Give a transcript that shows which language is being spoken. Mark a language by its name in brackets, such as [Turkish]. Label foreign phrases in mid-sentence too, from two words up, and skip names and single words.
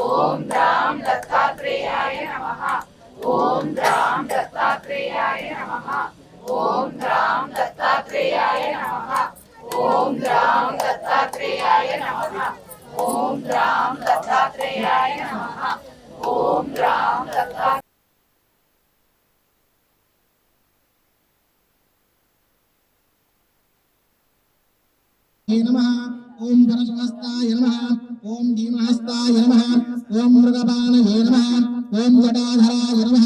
[Sanskrit] ఓం రాం దత్తాత్రేయాయ నమః. ఓం రాం దత్తాత్రేయాయ నమః. ఓం రాం దత్తాత్రేయాయ నమః. ఓం రాం దత్తాత్రేయాయ నమః. ఓం రాం దత్తాత్రేయాయ నమః. ఓం రాం దత్తాత్రేయాయ नमः। ओम गणेशहस्ताय नमः। ओम भीमहस्ताय नमः। ओम मृगपाणये नमः। ओम जटाधराय नमः।